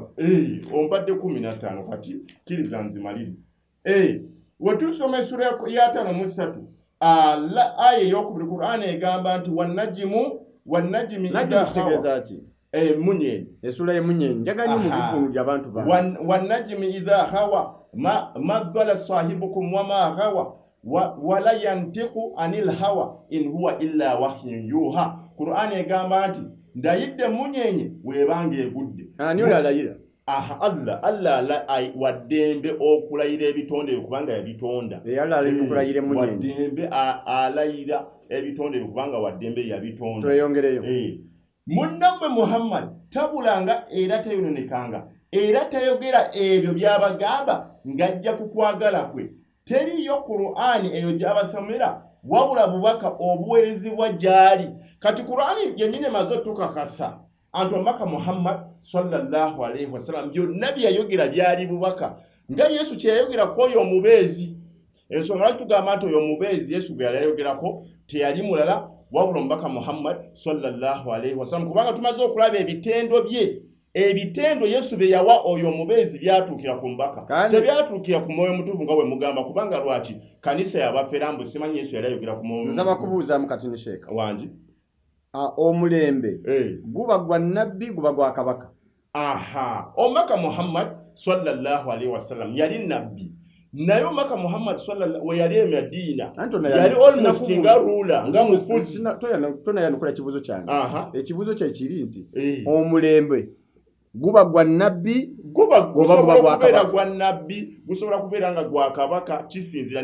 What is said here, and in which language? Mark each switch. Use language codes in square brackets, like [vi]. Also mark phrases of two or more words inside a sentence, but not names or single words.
[lg] ompadde 15 kati kiriza nzimaliriza wetusoma essura ya 5 aya ey'okubiri Qur'an egamba nti wannajimi kitegeeza ki munyenyi essura y'emunyenyi njagala mu bifungu by'abantu [ar] والنجم إذا هوى ما ضل صاحبكم وما غوى وما ينطق عن الهوى إن هو إلا وحي يوحى [lg] Qur'an egamba nti ndayidde munyenye webanga egudde ani olayira Allah waddembe okulayira ebitonde kubanga yabitonda okulayira munyenye waddembe alayira ebitonde kubanga waddembe yabitonda tweyongereyo munnammwe Muhammad tabulanga era tayononekanga era tayogera ebyo byabagamba ngajja kukwagala kwe teriyo Qur'an eyo gyabasomera wabula bubaka obuweerezebwa gyali kati Qur'an yennyini emaze otukakasa antu omubaka Muhammad [ar] صلى الله عليه وسلم [lg] byonna byayogera byali bubaka nga Yesu kyeyayogera ku oyo omubeezi. Ensonga lwaki tugamba nti oyo omubeezi Yesu gwe yali ayogerako teyali mulala wabula omubaka Muhammad [ar] صلى الله عليه وسلم, [lg] kubanga tumaze okulaba ebitendo bye. Ebitendo Yesu bye yawa oyo omubeezi byatuukira ku mbaka, tebyatuukira ku mwoyo mutuufu nga bwe mugamba, kubanga lwaki kanisa yabafera mbu simanyi Yesu yali ayogera ku mwoyo mutuufu. Nzaba kubuuza mukati ne sheeka wangi omulembe guba gwa nabbi guba gwa kabaka. Omubaka Muhammad [ar] صلى الله عليه وسلم [lg] yali nabbi, naye omubaka Muhammad sallallahu we yali Medina yali almost nga rula nga mufuzi. Tonayanukula ekibuuzo kyange. Ekibuuzo kye kiri nti omulembe guba gwa nabbi guba kubeera gwa nabbi, gusobola kubeera nga gwa kabaka, kisinzira.